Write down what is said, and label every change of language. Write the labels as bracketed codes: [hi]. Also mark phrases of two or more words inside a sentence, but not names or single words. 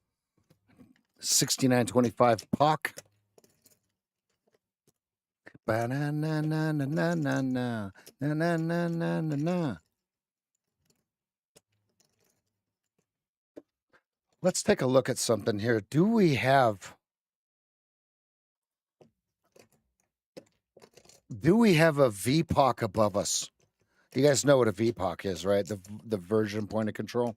[en] 6925 POC. Ba-na-na-na-na-na-na. Na-na-na-na-na-na. Let's take a look at something here. Do we have a VPOC above us? You guys know what a VPOC is, right? The version point of control.